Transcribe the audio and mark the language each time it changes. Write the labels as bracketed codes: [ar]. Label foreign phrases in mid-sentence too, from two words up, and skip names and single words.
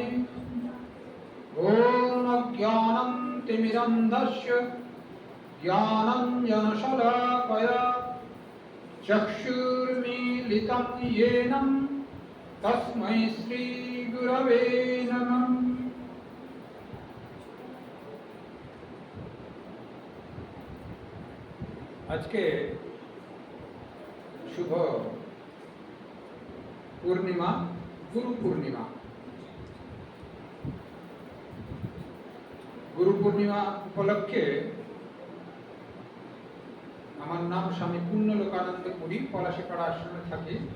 [sa] ॐ अज्ञानं तिमिरन्धस्य ज्ञानञ्जनशलाकया चक्षुर्मीलितं येन तस्मै श्रीगुरवे नमः। [bn] আজকে শুভ পূর্ণিমা, গুরু পূর্ণিমা। গুরু পূর্ণিমা উপলক্ষে আমার নাম স্বামী পুণ্যলোকানন্দ পুরী, পলাশীপাড়া আশ্রমে থাকি।